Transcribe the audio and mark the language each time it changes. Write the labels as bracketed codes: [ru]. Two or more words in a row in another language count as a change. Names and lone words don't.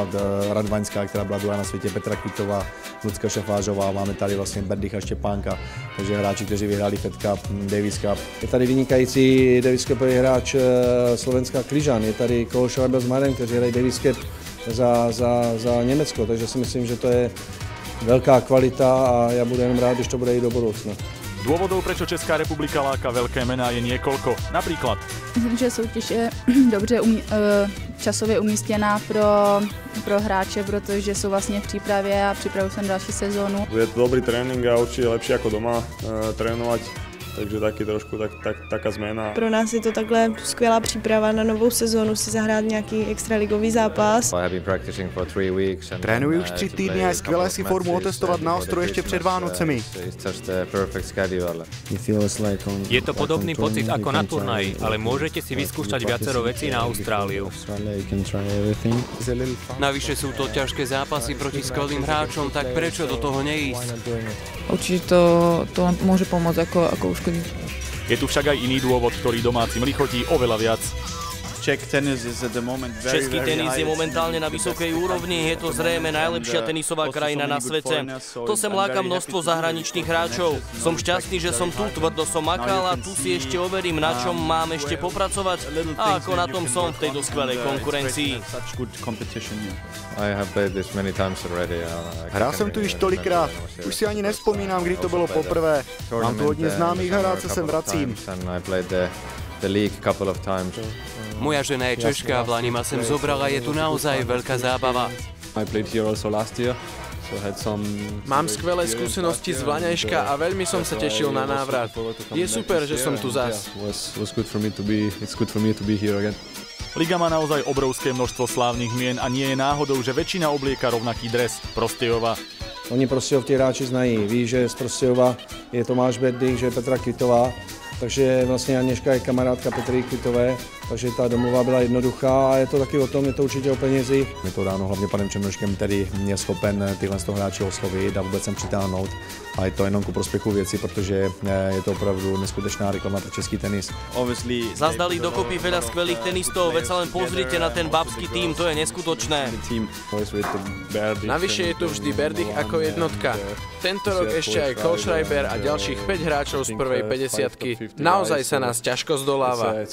[cs] Radvaňská, která byla druhá na světě, Petra Kvitová, Lucka Šafářová, máme tady vlastně Berdycha Štěpánka, takže hráči, kteří vyhráli Fed Cup, Davis Cup. Je tady vynikající Davis Cupový hráč Slovenská Kližan, je tady Cole Schreiber s Marem, kteří hrají Davis Cup za Německo, takže si myslím, že to je velká kvalita a já budu jenom rád, když to bude i do budoucna. [sk] Dôvodov, prečo Česká republika láka veľké mená, je niekoľko. Napríklad. [cs] Myslím, že soutěž je dobře časově umístěná pro hráče, protože jsou vlastně v přípravě a připravují se na další sezónu. [sk] Je to dobrý trénink a určite lepšie ako doma trénovať. [cs] Takže taky trošku taká změna. Pro nás je to takhle skvělá příprava na novou sezónu, si zahrát nějaký extraligový zápas. Trénuji už 3 týdny a je skvělé si formu otestovat na ostro ještě před Vánocemi. [sk] Je to podobný pocit ako na turnaji, ale môžete si vyskúšať viacero vecí na Austráliu. Navyše sú to ťažké zápasy proti skvelým hráčom, tak prečo do toho neísť? [cs] Určitě to může pomoct jako uškodit. [sk] Je tu však aj iný dôvod, ktorý domácim lichotí oveľa viac. Český tenis je momentálne na vysokej úrovni, je to zrejme najlepšia tenisová krajina na svete. To sem láka množstvo zahraničných hráčov. Som šťastný, že som tu, tvrdo som makal a tu si ešte overím, na čom mám ešte popracovať a ako na tom som v tejto skvelej konkurencii. [cs] Hrál jsem tu již tolikrát, už si ani nevzpomínám, kdy to bylo poprvé. Mám tu hodně známých a rád se sem vracím. [sk] Moja žena je Češka, v Lani ma sem zobrala, je tu naozaj veľká zábava. Mám skvelé skúsenosti z Vlaňajška a veľmi som sa tešil na návrat. Je super, že som tu zas. Liga má naozaj obrovské množstvo slávnych mien a nie je náhodou, že väčšina oblieka rovnaký dres Prostějova. [cs] Oni Prostějov ty hráči znají, ví, že z Prostějova je Tomáš Berdych, že je Petra Kvitová. Takže vlastně Aněška je kamarádka Petry Kvitové, takže ta domluva byla jednoduchá a je to taky o tom, je to určitě o penězi. Je to dáno hlavně panem Černoškem, který je schopen tyhle hráče oslovit a vůbec sem přitáhnout. A je to jenom ku prospěchu věci, protože je to opravdu neskutečná reklama pro český tenis. [sk] Zazdali dokopy veľa skvelých tenistov, veď sa len pozrite na ten babský tým, to je neskutočné. Navyše je tu vždy Berdych ako jednotka. Tento rok ešte aj Cole Schreiber a ďalších 5 hráčov z prvej 50-ky. Naozaj sa nás ťažko zdoláva.